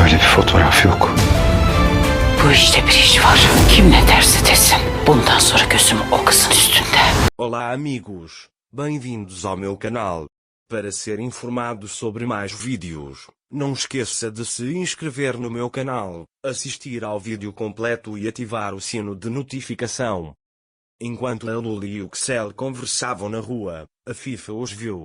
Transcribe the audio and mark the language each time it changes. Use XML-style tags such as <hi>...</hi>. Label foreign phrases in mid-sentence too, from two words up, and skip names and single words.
<tr>fotoğraf yok. Bu işte bir iş var. Kim ne derse desin. Bundan sonra gözüm o kızın üstünde.</tr> <pt>Olá amigos, bem-vindos ao meu canal. Para ser informado sobre mais vídeos, não esqueça de se inscrever no meu canal, assistir ao vídeo completo e ativar o sino de notificação. Enquanto a Lula e o Excel conversavam na rua, a FIFA os viu.</pt>